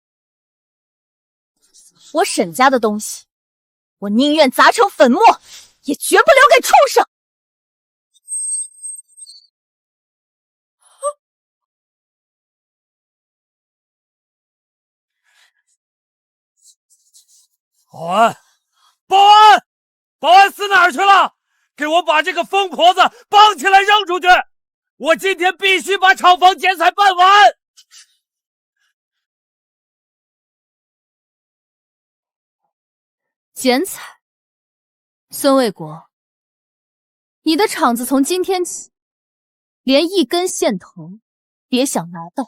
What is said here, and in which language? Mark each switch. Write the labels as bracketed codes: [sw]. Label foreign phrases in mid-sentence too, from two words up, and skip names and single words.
[zh] 我沈家的东西，我宁願砸成粉末，也絕不留給畜生。保安，保安，保安死哪兒去了？給我把這個瘋婆子綁起來扔出去！我今天必須把廠房剪彩辦完。剪彩，孫衛國，你的廠子從今天起，連一根線頭別想拿到。